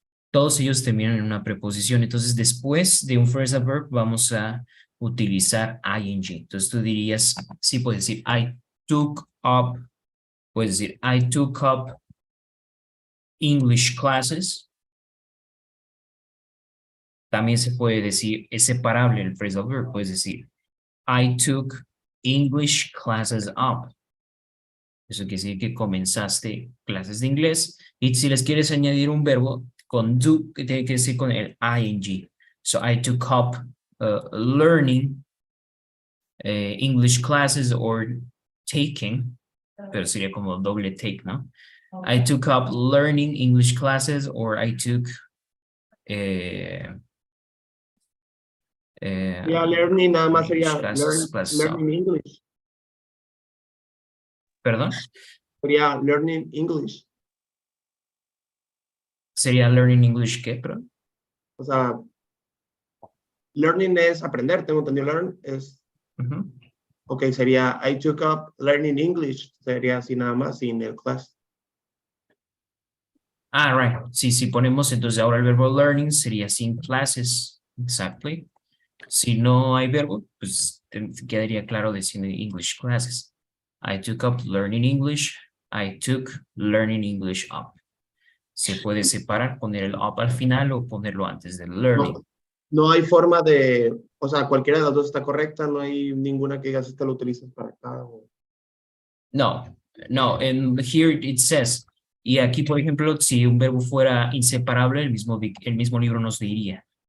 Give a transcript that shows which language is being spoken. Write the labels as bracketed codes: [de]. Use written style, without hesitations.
[es] Todos ellos terminan en una preposición. Entonces, después de un phrasal verb, vamos a utilizar ing. Entonces, tú dirías, sí, puedes decir, [en] I took up, [es] puedes decir, [en] I took up English classes. [es] También se puede decir, es separable el phrasal verb. Puedes decir, [en] I took English classes up. [es] Eso quiere decir que comenzaste clases de inglés. Y si les quieres añadir un verbo, con do, que tiene que decir con el ing. [en] So I took up learning English classes or taking, [es] pero sería como doble take, ¿no? [en] I took up learning English classes or I took [es] Ya learning nada más sería [en] English classes, classes up. learning English. [es] Perdón, Sería [en] learning English. [es] sería [en] learning English, [es] ¿qué? Perdón. O sea, learning es aprender, tengo entendido. Learn es, Ujú. [en] ok, [es] sería [en] I took up learning English. [es] Sería así nada más, sin el class. [en] Ah, right. [es] Sí, si ponemos entonces ahora el verbo learning sería sin classes. Exactly. Si no hay verbo, pues quedaría claro diciendo English classes. [en] I took up learning English. I took learning English up. [es] Se puede separar, poner el up al final o ponerlo antes del learning. No hay forma de, o sea, cualquiera de las dos está correcta, no hay ninguna que digas esta lo utilizas para acá. No, no, [en] and here it says, [es] y aquí por ejemplo, si un verbo fuera inseparable, el mismo libro nos diría.